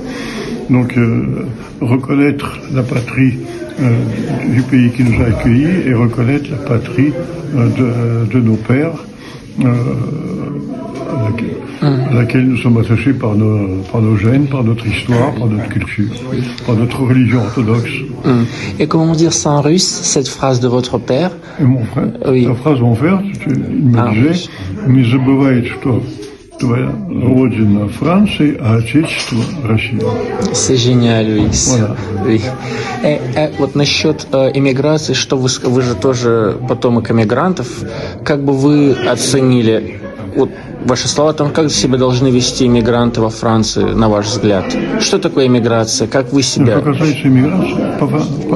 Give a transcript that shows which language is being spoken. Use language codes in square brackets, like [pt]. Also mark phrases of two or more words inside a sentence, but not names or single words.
[fr] Donc, reconnaître la patrie du pays qui nous a accueillis et reconnaître la patrie de nos pères, à laquelle nous sommes attachés par nos gènes, par notre histoire, par notre culture, par notre religion orthodoxe. Et comment dire ça en russe, cette phrase de votre père? Et mon frère, oui. La phrase de mon frère, il me disait « [ru] Не забывай, что твоя родина Франция, а отечество Россия». [fr] C'est génial, oui. Voilà. Oui. [ru] Et вот насчет эмиграции, что вы же тоже потомок эмигрантов, как бы вы оценили вот ваши слова, там, как себя должны вести иммигранты во Франции, на ваш взгляд? Что такое иммиграция? Как вы себя... Что касается иммиграции,